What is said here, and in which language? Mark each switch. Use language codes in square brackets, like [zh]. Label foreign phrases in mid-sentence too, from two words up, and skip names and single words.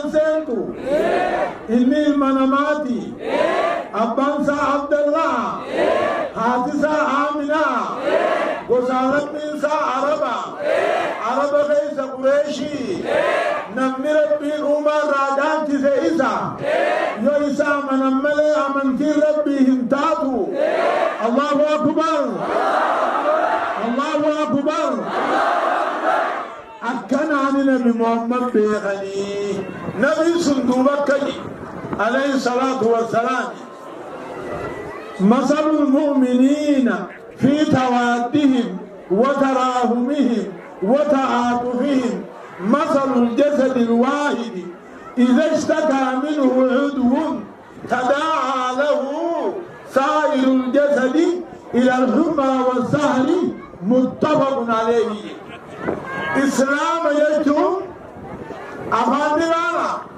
[om] seentu inni ilma namaati abbaan isaa abdallah haati isaa aaminaa gosa rabbiin isaa araba keessa qureeshii namni rabbiin uumaa irraa dhaalchise isa yoo isa amanan malee amantiin rabbii hin taatu [ar] الله أكبر الله أكبر [om] akkanaan nabi muhammad beekanii nabi sun duuba akkani [ar] عليه الصلاة والسلام مثل المؤمنين في توادهم وتراهمهم وتعاطفهم مثل الجسد الواحد إذا اشتكى منه عضو تداعى له سائر الجسد إلى الحمى والسهر متفق عليه إسلام يجب أفاد لنا